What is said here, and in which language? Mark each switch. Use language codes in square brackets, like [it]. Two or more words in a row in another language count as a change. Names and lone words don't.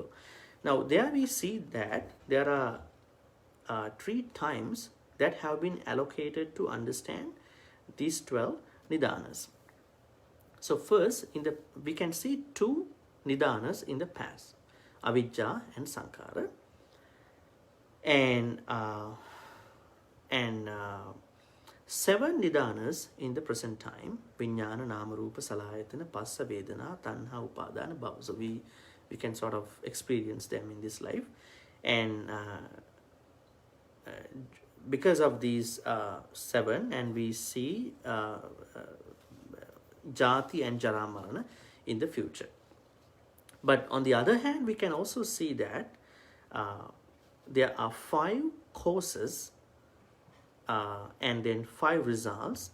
[en] Now, there we see that there are 3 times that have been allocated to understand these 12 nidanas. So first, we can see 2 nidanas in the past, avijja and sankhara, and 7 nidanas in the present time, [pi] viññāna, nama, rupa, salayatana, passa, vedana, tanha, upadana, bhava. [en] So we can sort of experience them in this life, and because of these 7, and we see jati and [pi] jara marana [en] in the future. But on the other hand, we can also see that there are 5 causes and then 5 results.